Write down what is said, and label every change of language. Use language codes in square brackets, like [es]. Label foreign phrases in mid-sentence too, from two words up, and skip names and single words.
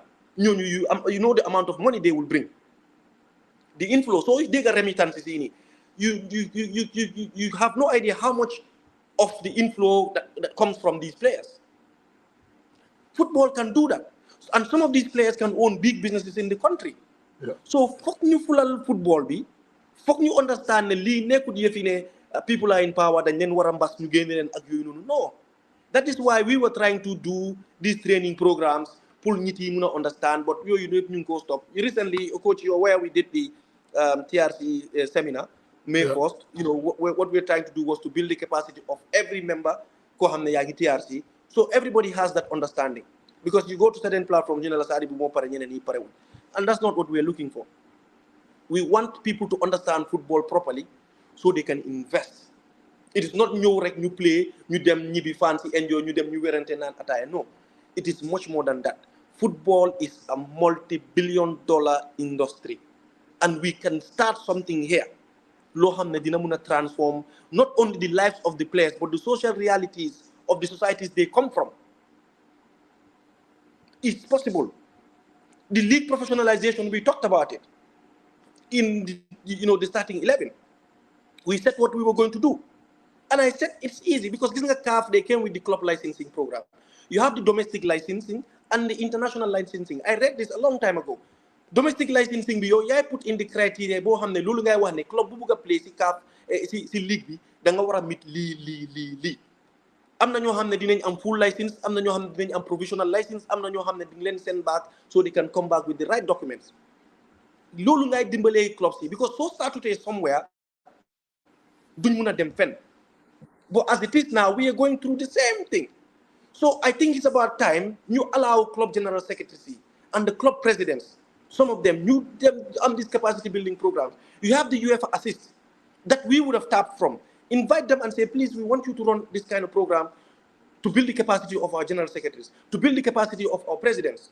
[en] You know the amount of money they will bring, the inflow. So if they get remittances in it, you have no idea how much of the inflow that comes from these players. Football can do that. And some of these players can own big businesses in the country. Yeah. [wo] So fuck ñu fulal football bi, fuck ñu understand ne lii nekkut yëfi ne [en] people are in power [wo] dañ leen war a mbas ñu génne leen ak yooyu noonu. [en] No. That is why we were trying to do these training programs pour [wo] nit yi mun a [en] understand, but [wo] yooyu yëpp ñu ngi ko [en] stop. Recently, coach, you're aware we did the TRC seminar, May 1st. What we're trying to do was to build the capacity of every member [wo] koo xam ne yaa ngi [en] TRC, so everybody has that understanding. Because you go to certain platforms, and that's not what we're looking for. We want people to understand football properly so they can invest. It is not [wo] new rek new play, new dem [en] be fancy enjoy, [wo] new dem new werente [en] attire. No, it is much more than that. Football is a multi-billion-dollar industry, and we can start something here. [wo] Loo xam ne dina mun a [en] transform not only the lives of the players but the social realities of the societies they come from. It's possible. The league professionalization, we talked about it in the starting 11. We said what we were going to do, and I said it's easy because this is a CAF. They came with the club licensing program. You have the domestic licensing and the international licensing. I read this a long time ago. [wo] Domestic licensing bi yow yaay [en] put in the criteria [wo] boo xam ne loolu ngay wax ne club bu bugg a play si CAF si league bi da nga war a meet lii. am na ñoo xam ne dinañ am [en] full license, [wo] am na ñoo xam ne dinañ am [en] provisional license, [wo] am na ñoo xam ne di leen send back [en] so they can come back with the right documents. [wo] loolu ngay dimbalee clubs yi, because soo statutee somewhere duñ mun a dem fenn. [en] But as it is now, we are going through the same thing. So I think it's about time you allow club general secretaries and the club presidents, some of them, you them on these capacity building programs. You have the UEFA assist that we would have tapped from. Invite them and say, please, we want you to run this kind of program to build the capacity of our general secretaries, to build the capacity of our presidents.